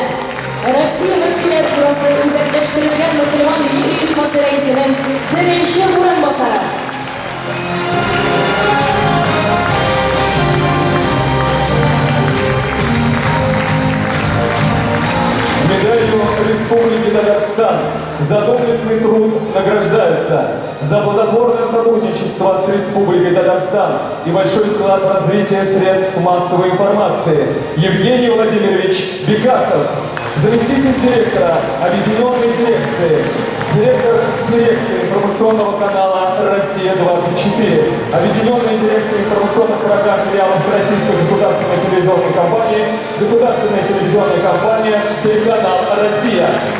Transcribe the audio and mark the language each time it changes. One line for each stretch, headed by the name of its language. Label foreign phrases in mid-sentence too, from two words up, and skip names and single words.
Tatar: Россия Мөфтиләр шурасы үзәкләштерелгән мөселман дини оешмасы рәисенең беренче урынбасары.
Russian: Медалью Республики Татарстан за доблестный труд награждаются за плодотворное сотрудничество с Республикой Татарстан и большой вклад в развитие средств массовой информации Евгений Владимирович Бекасов, заместитель директора Объединенной дирекции, директор дирекции информационного канала «Россия-24», Объединенной дирекции информационных программ филиалов Российской государственной телевизионной компании, государственная телевизионная компания «Телеканал Россия».